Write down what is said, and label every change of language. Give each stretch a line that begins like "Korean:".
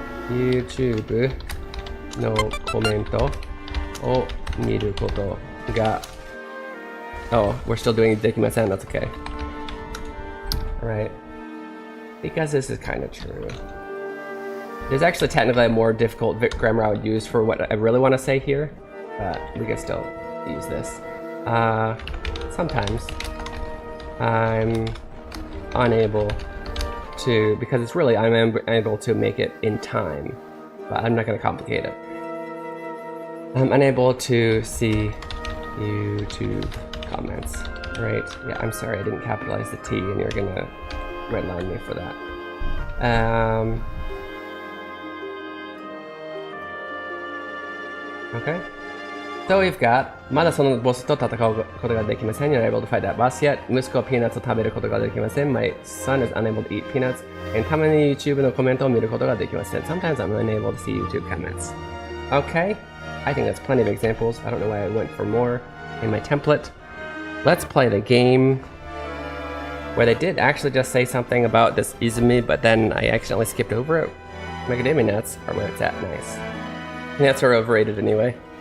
Japanese: YouTube のコメントを見ることが
English: Oh, we're still doing
Japanese: できません.
English: That's okay. Right. Because this is kind of true. There's actually technically a more difficult grammar I would use for what I really want to say here, but we can still use this. Sometimes I'm unable to, because it's really, I'm unable to make it in time, but I'm not going to complicate it. I'm unable to see YouTube comments, right? Yeah, I'm sorry I didn't capitalize the T and you're going to redline me for that. Okay. So we've got
Japanese: まだそのボスと戦うことができません.
English: You're not able to fight that boss yet.
Japanese: 息子はピーナッツを食べることができません.
English: My son is unable to eat peanuts.
Japanese: And たまに YouTube のコメントを見ることができません.
English: Sometimes I'm unable to see YouTube comments. Okay. I think that's plenty of examples. I don't know why I went for more in my template. Let's play the game where they did actually just say something about this Izumi, but then I accidentally skipped over it. Macadamia nuts are where it's at. Nice. Nuts are overrated anyway.